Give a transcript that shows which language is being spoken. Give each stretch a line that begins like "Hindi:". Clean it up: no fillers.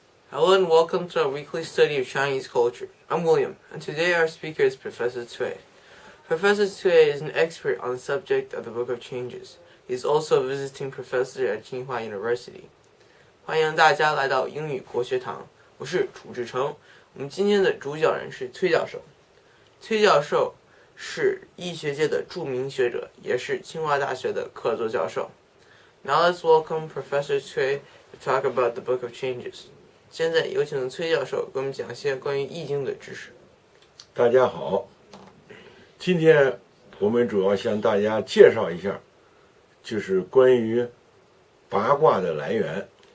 English: Hello and welcome to our weekly study of Chinese culture. I'm William, and today our speaker is Professor Cui. Professor Cui is an expert on the subject of the Book of Changes. He is also a visiting professor at Tsinghua University.
Chinese: 欢迎大家来到英语国学堂，我是楚志成。我们今天的主讲人是崔教授。崔教授是医学界的著名学者，也是清华大学的客座教授。
English: Now let's welcome Professor Cui to talk about the Book of Changes.
Chinese: 现在有请崔教授给我们讲一些关于易经的知识。大家好，今天我们主要向大家介绍一下，就是关于八卦的来源。